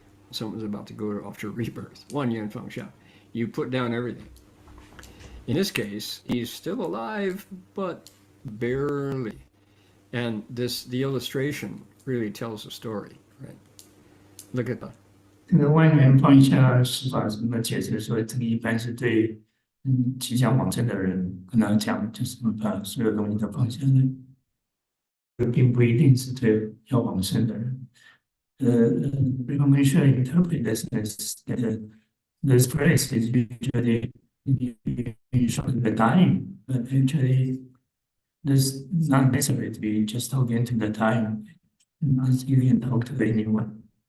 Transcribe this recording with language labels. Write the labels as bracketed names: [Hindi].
[English] Someone's about to go off to rebirth. [Chinese] 万缘放下. [English] You put down everything. In this case, he's still alive, but barely. And the illustration really tells a story, right? Look at that. [Chinese] 这个万缘放下是法怎么解释说，这个一般是对即将往生的人跟他讲，就是把所有东西都放下来，并不一定是对要往生的人。 [English] We should interpret this as this phrase is usually showing the dying, but actually this not necessary to be just talking to the dying, unless you can talk to anyone.